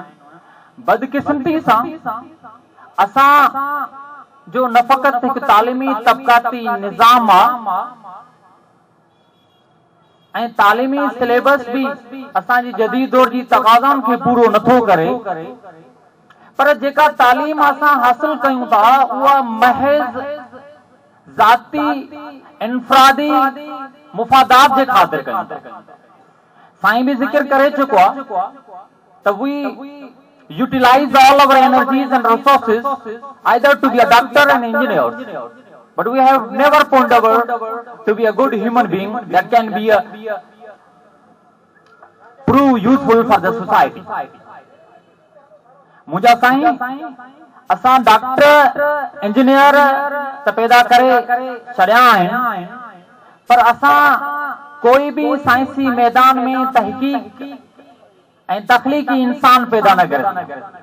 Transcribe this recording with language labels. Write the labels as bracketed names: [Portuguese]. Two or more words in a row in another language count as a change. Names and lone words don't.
[Sindhi] बदकिस्मती सां असां जो न फ़क़ति हिकु तालीमी तबक़ाती निज़ाम आहे ऐं तालीमी सिलेबस बि असांजी जदीद दौर जी तक़ाज़नि खे पूरो नथो करे, पर जेका तालीम असां हासिल कयूं था उहा महज़ ज़ाती इनफरादी मुफ़ादात जे ख़ातिर कयूं था। साईं भी जिक्र करे चुको आहे त [English] वी utilize all our energies and resources either to be a doctor and engineer, but we have never pondered to be a good human being that can be a prove useful for the society. [Sindhi] मुझा साईं असां [English] doctor engineer [Sindhi] त पैदा करे छॾिया आहिनि, पर असां कोई भी साइंसी मैदान में तहकीक ऐं तख़लीक़ी इंसान पैदा न करे।